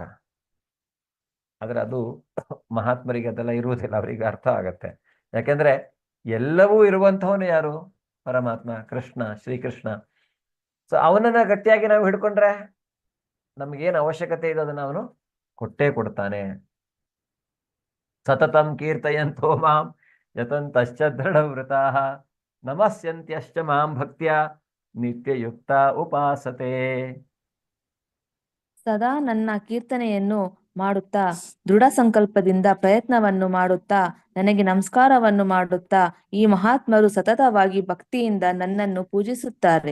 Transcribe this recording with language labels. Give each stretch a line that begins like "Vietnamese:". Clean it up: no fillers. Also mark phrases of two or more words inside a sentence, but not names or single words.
Kannada: ಆದರೆ ಅದು ಮಹಾತ್ಮರಿಗೆ ಅದೆಲ್ಲ ಇರುವುದಿಲ್ಲ, ಅವರಿಗೆ ಅರ್ಥ ಆಗತ್ತೆ. ಯಾಕೆಂದ್ರೆ ಎಲ್ಲವೂ ಇರುವಂಥವನು ಯಾರು? ಪರಮಾತ್ಮ ಕೃಷ್ಣ, ಶ್ರೀಕೃಷ್ಣ. ಸೊ ಅವನನ್ನ ಗಟ್ಟಿಯಾಗಿ ನಾವು ಹಿಡ್ಕೊಂಡ್ರೆ ನಮಗೇನು ಅವಶ್ಯಕತೆ ಇದೆ ಅದನ್ನು ಅವನು ಕೊಟ್ಟೇ ಕೊಡ್ತಾನೆ.
Sanskrit: ಸತತಂ ಕೀರ್ತಯಂತೋ ಮಾಂ ಯತಂತಶ್ಚ ದೃಢವ್ರತಾಃ ನಮಸ್ಯಂತ್ಯಶ್ಚ ಮಾಂ ಭಕ್ತ್ಯ ನಿತ್ಯಯುಕ್ತ ಉಪಾಸತೆ.
Kannada: ಸದಾ ನನ್ನ ಕೀರ್ತನೆಯನ್ನು ಮಾಡುತ್ತಾ, ದೃಢ ಸಂಕಲ್ಪದಿಂದ ಪ್ರಯತ್ನವನ್ನು ಮಾಡುತ್ತಾ, ನನಗೆ ನಮಸ್ಕಾರವನ್ನು ಮಾಡುತ್ತಾ ಈ ಮಹಾತ್ಮರು ಸತತವಾಗಿ ಭಕ್ತಿಯಿಂದ ನನ್ನನ್ನು ಪೂಜಿಸುತ್ತಾರೆ.